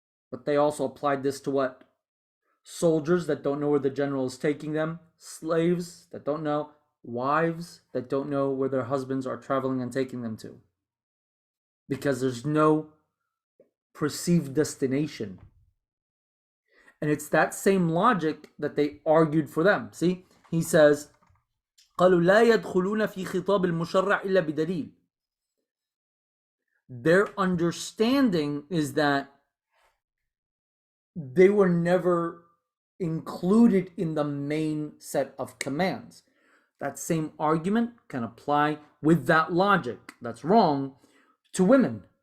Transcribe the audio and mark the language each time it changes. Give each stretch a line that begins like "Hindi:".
English: But they also applied this to what? Soldiers that don't know where the general is taking them, slaves that don't know, wives that don't know where their husbands are traveling and taking them to. Because there's no perceived destination. And it's that same logic that they argued for them. See, he says,
Arabic: قالوا لا يدخلون في خطاب المشرع إلا بدليل.
English: Their understanding is that they were never included in the main set of commands. That same argument can apply with that logic. That's wrong to women.